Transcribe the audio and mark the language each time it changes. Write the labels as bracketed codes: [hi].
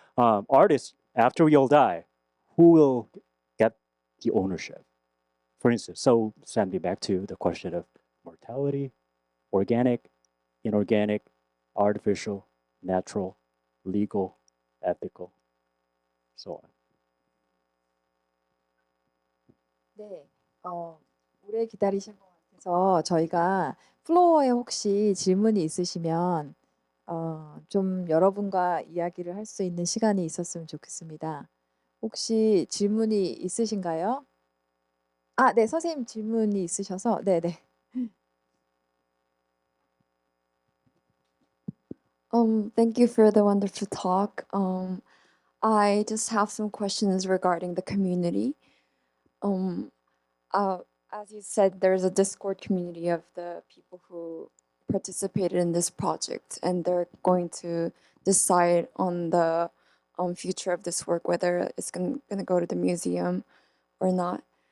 [en] Artists, after we all die, who will get the ownership? For instance, so send me back to the question of mortality, organic, inorganic, artificial, natural, legal, ethical, so on. [ko] 네, 오래 기다리신 것 같아서 저희가 플로어에 혹시 질문이 있으시면 좀 여러분과 이야기를 할 수 있는 시간이 있었으면 좋겠습니다. 혹시 질문이 있으신가요? 네, 선생님 질문이 있으셔서, 네네. [en] Thank you for the wonderful talk. I just have some questions regarding the community. As you said, there's a Discord community of the people who participated in this project, and they're going to decide on the future of this work, whether it's going to go to the museum or not.